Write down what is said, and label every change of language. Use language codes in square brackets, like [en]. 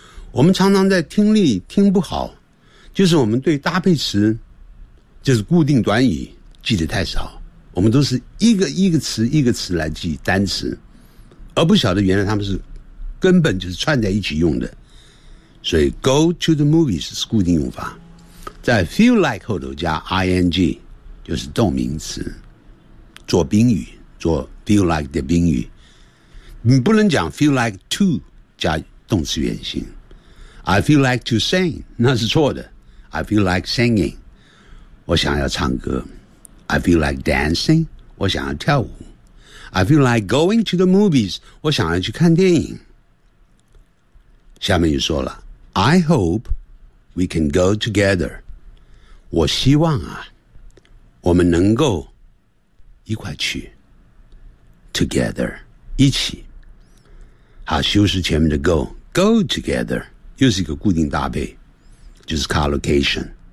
[zh] 我们常常在听力听不好，就是我们对搭配词，就是固定短语记得太少。我们都是一个一个词一个词来记单词，而不晓得原来他们是根本就是串在一起用的。所以 [en] go to the movies [zh] 是固定用法。在 feel like 后头加 ing， 就是动名词，做宾语，做 feel like 的宾语。你不能讲 feel like to 加动词原形。 [en] I feel like to sing， [zh] 那是错的。 [en] I feel like singing， [zh] 我想要唱歌。 [en] I feel like dancing， [zh] 我想要跳舞。 [en] I feel like going to the movies， [zh] 我想要去看电影。下面又说了 [en] ，I hope we can go together。 [zh] 我希望啊，我们能够一块去 ，together 一起。好，修饰前面的 [en] go together [zh] 又是一个固定搭配，就是 collocation。